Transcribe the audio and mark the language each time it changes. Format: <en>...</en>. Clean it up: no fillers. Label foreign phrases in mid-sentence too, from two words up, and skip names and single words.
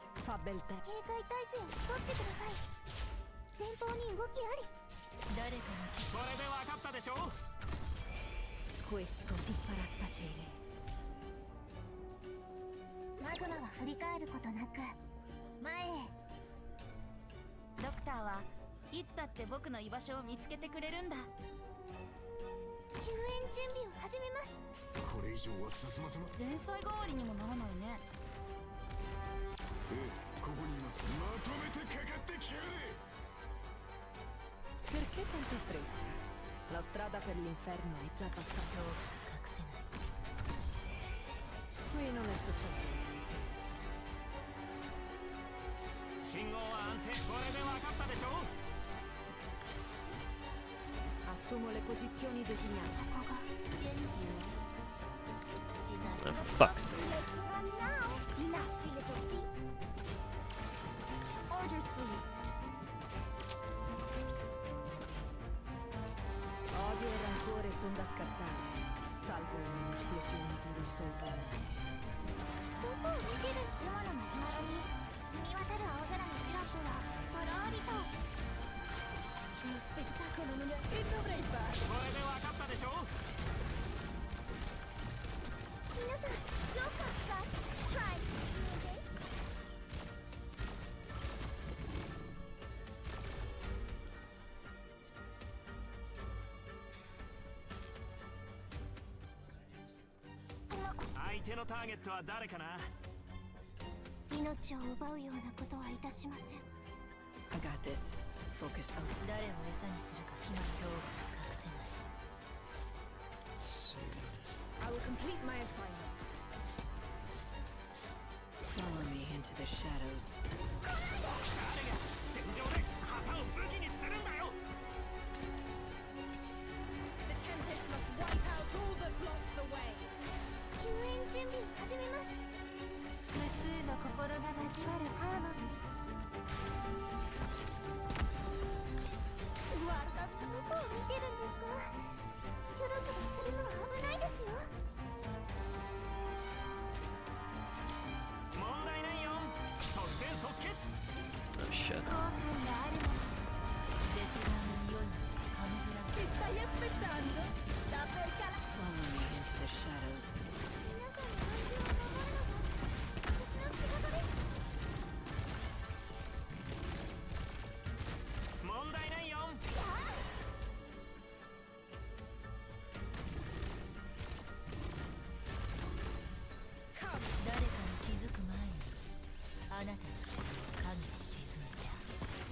<it>fa bel tempo.</it> <ja>警戒態勢を取ってください。前方に動きあり。誰かこれで分かったでしょ。</ja> <it>Questo ti farà tacere.</it> <ja>マグマは振り返ることなく前へ。ドクターはいつだって僕の居場所を見つけてくれるんだ。救援準備を始めます。これ以上は進ませま。前菜代わりにもならないね。ええ、ここにいます。まとめてかかってきやれ。</ja> <it>Perché tanta fretta? La strada per l'inferno è già passata.</it> <ja>隠せない。</ja> <it>Qui non è successo.</it> <ja>信号は安定。これで分かったでしょ。</ja> <it>Assumo le posizioni designate.</it> <ja>ここが現地の時代。</ja> <en>Oh, for fuck's sake. Let's run now, nasty little thief. Orders, please. Odio e rancore sono da scartare, salvo un'esplosione di rosso autonomo.</en> <ja>どこを見てる？雲のマシュマロに澄み渡る青空のシロップがとろりと。</ja> <it>Lo spettacolo non è... Che dovrei fare?</it> <ja>これで分かったでしょ。皆さん、よかった。</ja> <en>Try this.</en> <ja>相手のターゲットは誰かな。命を奪うようなことはいたしません。</ja> <en>I got this. Focus elsewhere.</en> <ja>誰を餌にするか決まってお隠せない。</ja> <en>I will complete my assignment. Follow me into the shadows.</en> <ja>誰が戦場で旗を武器にするんだよ。</ja> <en>The Tempest must wipe out all that blocks the way.</en> <ja>救援準備を始めます。無数の心が交わるハーモニー。Guarda, その子を見てるんですか？キョロキョロするのは危ないですよ。問題ないよ。即戦即決。</ja> <en>Oh shit.</en> <ja>後悔があるのは絶望の匂いにカムフラージュ。</ja> <it>Che stai aspettando? Sta per calare.</it> <en>Follow me into the shadows.</en> <ja>皆さんの安全を守るのが私の仕事です。問題ないよ。誰かに気づく前にあなたの視点を影に沈めてあげる。</ja>